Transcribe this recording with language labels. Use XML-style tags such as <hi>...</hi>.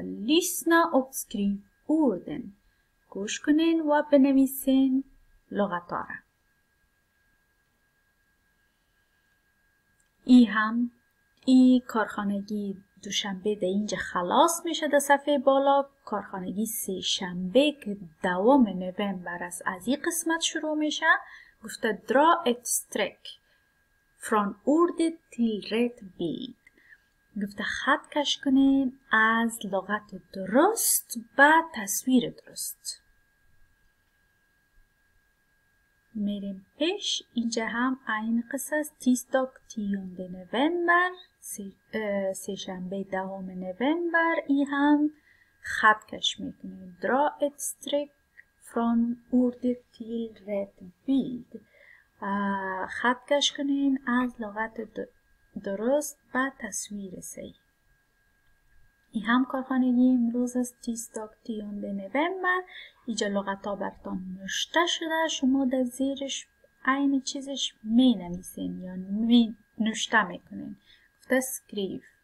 <fa>لیسنا och skriv orden. گوش کنین و بنویسین لغتاره. ای کارخانگی دوشنبه ده اینجا خلاص میشه در صفحه بالا. کارخانگی سه شنبه که 2 نوامبر است از این قسمت شروع میشه. گفته</fa> <sv>dra ett streck från ordet till rätt bild.</sv> <fa>گفته خط کش کنین از لغت درست به تصویر درست. میریم پیش. اینجا هم این قصه است. تیسداگ 10 نوامبر، سه شنبه 10 نوامبر. این هم خط کش میکنیم.</fa> <sv>dra ett streck från ordet till rätt bild.</sv> <fa>خط کش کنین از لغت درست به تصویر صحیح. این هم کارخانگی امروز است. تیسداگ 10 نوامبر. اینجا لغت ها براتون نوشته شده. شما در زیرش عین چیزش می نویسین یا نوشته میکنین. گفته اسکریو.</fa>